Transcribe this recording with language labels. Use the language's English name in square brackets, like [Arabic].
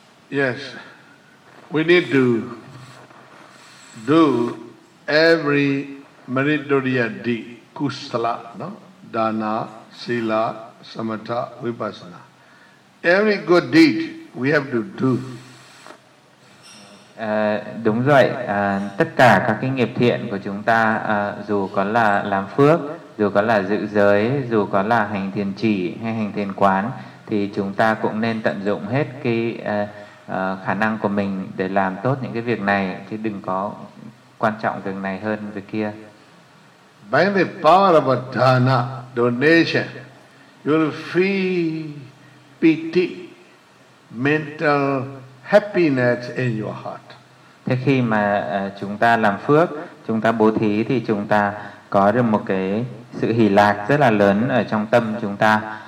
[English] Yes, we need to do every meritorious deed, kusala, no? [Pali] Dana, sila, samatha, vipassana. [English] Every good deed we have to do. [Vietnamese] Đúng rồi, tất cả các cái nghiệp thiện của chúng ta, dù có là làm phước, dù có là giữ giới, dù có là hành thiền chỉ hay hành thiền quán, thì chúng ta cũng nên tận dụng hết cái khả năng của mình để làm tốt những cái việc này, chứ đừng có quan trọng việc này hơn việc kia. [English] By the power of a dana, donation, you will feel pity, mental happiness in your heart. [Vietnamese] Thế khi mà chúng ta làm phước, chúng ta bố thí thì chúng ta có được một cái sự hỷ lạc rất là lớn ở trong tâm chúng ta.